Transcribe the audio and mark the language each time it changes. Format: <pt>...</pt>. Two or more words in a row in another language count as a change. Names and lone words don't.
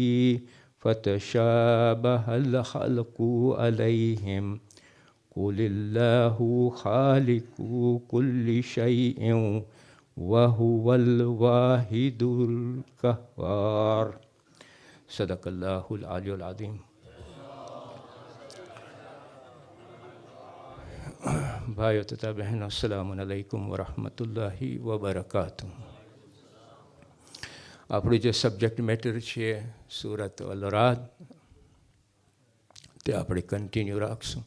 <ar>فتشابه الخلق عليهم قل الله خالق كل شيء وهو الواحد القهار صدق الله العلي العظيم.</ar> <gu>ભાઈઓ તથા બહેનો,</gu> <ar>السلام عليكم ورحمة الله وبركاته.</ar> <gu>આપણું જે</gu> <en>subject matter</en> <gu>છે સૂરત અલ-રાદ, તે આપણે કન્ટિન્યુ રાખશું.</gu>